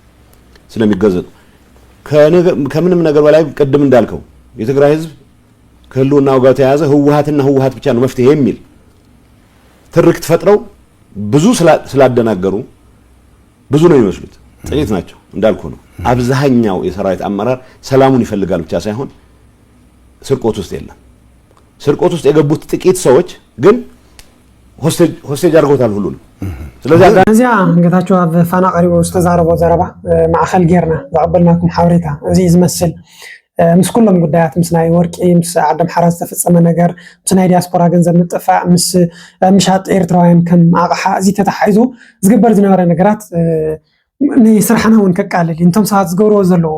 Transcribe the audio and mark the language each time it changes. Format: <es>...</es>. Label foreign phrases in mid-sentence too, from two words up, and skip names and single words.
<am>ከምንም ነገር በላይ ቅድም እንዳልከው የትግራይ ህዝብ ከህልውናው ጋር ተያያዘ ህወሓትና ህወሓት ብቻ ነው መፍትሄ የሚል ትርክት ፈጥረው ብዙ ስላደናገሩ ብዙ ነው የሚመስሉት፣ ጥቂት ናቸው እንዳልኩ ነው። አብዛኛው የሰራዊት አመራር ሰላሙን ይፈልጋል ብቻ ሳይሆን ስርቆት ውስጥ የለም። ስርቆት ውስጥ የገቡት ጥቂት ሰዎች ግን ሆስቴጅ አድርገውታል ሁሉንም። ስለዚህ</am> <ti>እዚያ ጌታቸው ኣብ ፋና ቀሪቡ ዝተዛረቦ ዘረባ ማእኸል ጌርና ዘቀበልናኩም ሓበሬታ እዚ ዝመስል ምስ ኩሎም ጉዳያት ምስ ናይ ወርቂ ምስ ዓደም ሓራ ዝተፈፀመ ነገር ምስ ናይ ዲያስፖራ ገንዘብ ምጥፋእ ምስ ምሻጥ ኤርትራውያን ከም ኣቕሓ እዚ ተተሓሒዙ ዝግበር ዝነበረ ነገራት ንስራሕና እውን ከቃልል እንቶም ሰባት ዝገብርዎ ዘለዉ</ti>